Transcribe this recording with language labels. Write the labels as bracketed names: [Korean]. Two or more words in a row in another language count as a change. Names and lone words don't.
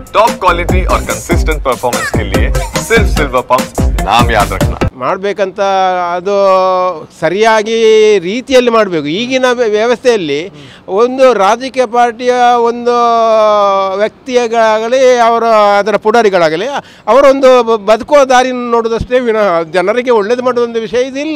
[Hindi] टॉप क्वालिटी और कंसिस्टेंट परफॉर्मेंस के लिए सिर्फ सिल्वर पंप नाम याद रखना [Kannada] ಮಾಡಬೇಕಂತ ಅದು ಸರಿಯಾಗಿ ರೀತಿಯಲ್ಲಿ ಮಾಡಬೇಕು. ಈಗಿನ ವ್ಯವಸ್ಥೆಯಲ್ಲಿ ಒಂದು ರಾಜಕೀಯ ಪಾರ್ಟಿಯ ಒಂದು ವ್ಯಕ್ತಿಗಳಾಗಲಿ ಅದರ ಪುಡಾರಿಗಳಾಗಲಿ ಅವರೊಂದು ಬದುಕುವ ದಾರಿ ನೋಡೋದಷ್ಟೇ ವಿನಃ ಜನರಿಗೆ ಒಳ್ಳೇದು ಮಾಡುವಂಥ ವಿಷಯ ಇದಿಲ್ಲ.